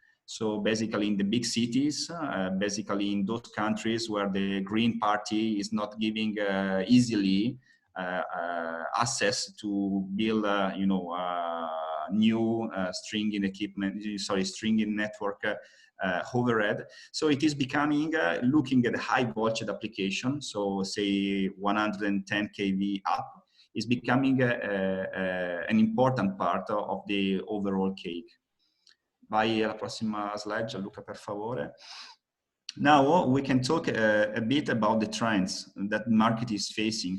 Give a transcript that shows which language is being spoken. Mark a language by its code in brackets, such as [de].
[en] So basically in the big cities, basically in those countries where the Green Party is not giving easily access to build, you know, new stringing equipment, stringing network overhead. So it is becoming, looking at the high voltage application, so say 110 kV up, is becoming an important part of the overall cake. [it] Vai alla prossima slide, Gianluca, per favore. [en] Now we can talk a bit about the trends that the market is facing.